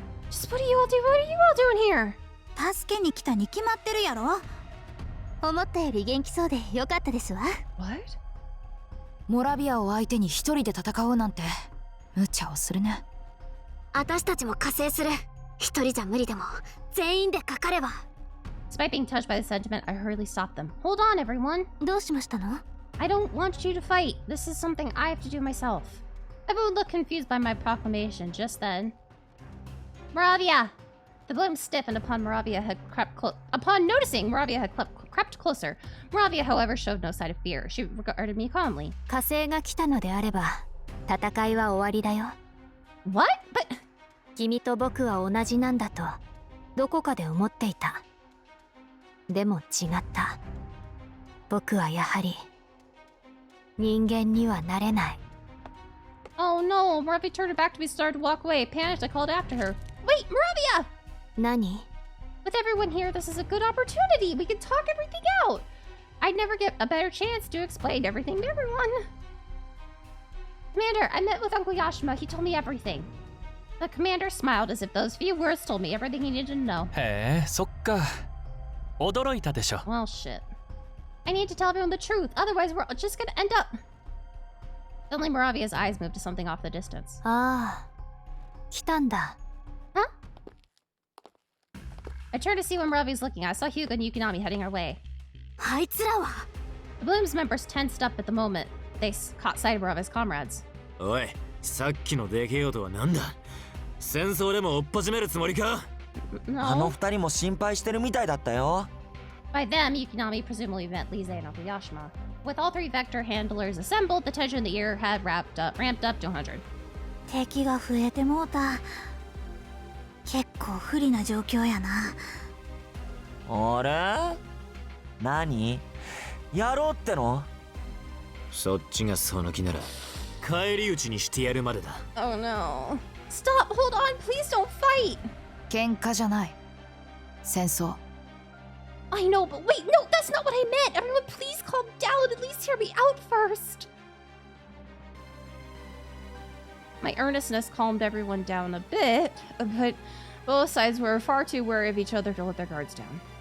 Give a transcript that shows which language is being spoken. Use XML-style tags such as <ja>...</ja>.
<en>Just what are you all doing? What are you all doing here?</en> <ja>助けに来たに決まってるやろ。思ったより元気そうでよかったですわ。</ja> <en>What?</en> <ja>モラビアを相手に一人で戦おうなんて無茶をするね。私たちも加勢する。一人じゃ無理でも全員でかかれば。</ja> <en>Despite being touched by the sentiment, I hurriedly stopped them. Hold on, everyone.</en> <ja>どうしましたの？</ja> <en>I don't want you to fight. This is something I have to do myself. Everyone looked confused by my proclamation just then. Moravia! The bloom stiffened upon Moravia had crept upon noticing Moravia had crept closer. Moravia, however, showed no sign of fear. She regarded me calmly.</en> <ja>加勢が来たのであれば戦いは終わりだよ。</ja> <en>What? But</en> <ja>君と僕は同じなんだとどこかで思っていた。でも違った。僕はやはり人間にはなれない。</ja> <en>oh no! Moravia turned her back to me, started to walk away. Panicked, I called after her. Wait, Moravia!</en> <ja>何？</ja> <en>With everyone here, this is a good opportunity. We can talk everything out. I'd never get a better chance to explain everything to everyone. Commander, I met with Uncle Yashima. He told me everything. The commander smiled as if those few words told me everything he needed to know.</en> <ja>へえ、そっか。驚いたでしょ。</ja> <en>Well, shit. I need to tell everyone the truth. Otherwise, we're just gonna end up... Suddenly, Moravia's eyes moved to something off the distance.</en> <ja>ああ、来たんだ。</ja> <en>Huh? I turned to see what Moravia's looking at. I saw Hyuga and Yukinami heading our way.</en> <ja>あいつらは。</ja> <en>The Bloom's members tensed up at the moment. They caught sight of Moravia's comrades.</en> <ja>おい、さっきの出来事はなんだ。戦争でも追っ始めるつもりか。あの</ja> <en>No.</en> <ja>二人も心配してるみたいだったよ。</ja> <en>By them, Yukinami presumably meant Lise and Uncle Yashima. With all three Vector handlers assembled, the tension in the air had ramped up to 100.</en> <ja>敵が増えてもうた。結構不利な状況やな。あれ？何？やろうっての？そっちがその気なら返り討ちにしてやるまでだ。</ja> <en>Oh no. Stop! Hold on! Please don't fight!</en> <ja>喧嘩じゃない。戦争。</ja> <en>I know, but wait, no, that's not what I meant. Everyone, please calm down. At least hear me out first. My earnestness calmed everyone down a bit, but both sides were far too wary of each other to let their guards down.</en>